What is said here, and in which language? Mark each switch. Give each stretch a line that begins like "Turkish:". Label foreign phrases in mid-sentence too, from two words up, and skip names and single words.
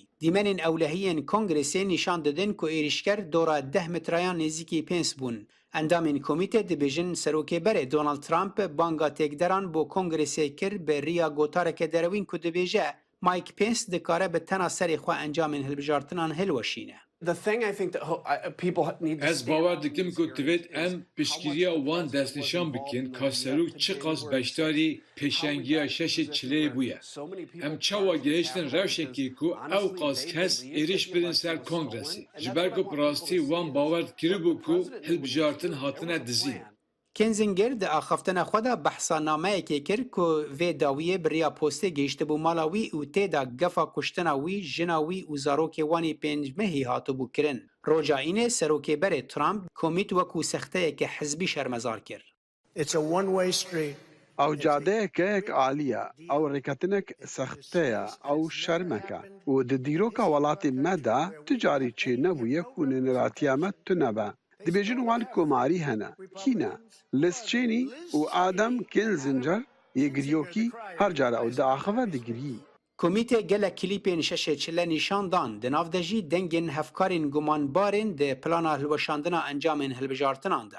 Kurdish: دیمەنین ئەولەهیەن کۆنگرێسێ نیشان دەدەن کە ئێریشکەر دۆرە 10 مترایان نێزیکی پێنس بوون. ئەندامین کۆمیتێ دەبێژن سەرۆکێبەرێ دۆنالد ترامپ بانگا تێکدەران بۆ کۆنگرێسێ کرد بە ڕیا گۆتارێکە دەرەوین کو دەبێژە مایک پێنس دەکارە بە تەنە سەری خوا ئەنجامین هەڵبژارتنان هەلوەشینە. Ez bawer dikim ku divêt em piştgiriya wan destnîşan bikin ka serok çi qas beşdarî pêşengiya şeşê çileyê bûye. Em çawa gihiştin rewşekê ku ew qas kes êriş birin ser kongresê. Ji ber ku rastî wan bawer kiribû ku hilbijartin hatine dizîn. کێنزنگەر دە ئاخەفتنە خۆدا بەحسانامەیەکێ کرد کە vê dawiyê biriya postê gehiştibû mala wî û têda gefa kuştina wî jina wî û zarokê wanê pêncmehî hatibû kirin. Roja înê serokêberê Trump komît wekû sexteyeke hizbî şermezar kir. ئەو جادەیەکەیەک عالیە، ئەو ڕێکەتنێک سەختەیە، ئەو شەرمەکە و di dîroka welatê me de tu carî çê nebûye ku nêneratiya me tu nebe. Dibêjin wan komarî hene, kîne? Liz Cheney û Adam Kinzinger yê giriyokî her care ew diaxive digirî. Komîtê gelek klîpên şeşê çile nîşan dan di nav de jî dengên hevkarên gumanbarên di plana hilweşandina encamên hilbijartinan de.